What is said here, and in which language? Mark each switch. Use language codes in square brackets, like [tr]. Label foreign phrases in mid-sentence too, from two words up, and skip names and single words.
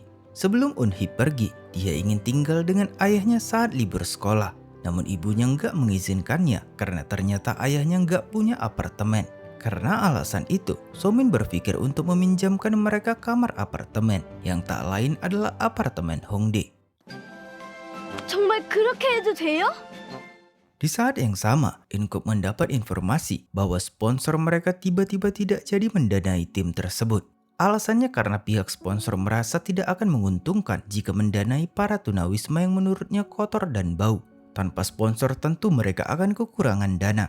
[id] Sebelum Eunhee pergi, dia ingin tinggal dengan ayahnya saat libur sekolah. Namun ibunya nggak mengizinkannya karena ternyata ayahnya nggak punya apartemen. Karena alasan itu, Somin berpikir untuk meminjamkan mereka kamar apartemen yang tak lain adalah apartemen Hongdae. [ko] 정말 그렇게 해도 돼요? [id] Di saat yang sama, Inkup mendapat informasi bahwa sponsor mereka tiba-tiba tidak jadi mendanai tim tersebut. Alasannya karena pihak sponsor merasa tidak akan menguntungkan jika mendanai para tunawisma yang menurutnya kotor dan bau. Tanpa sponsor tentu mereka akan kekurangan dana.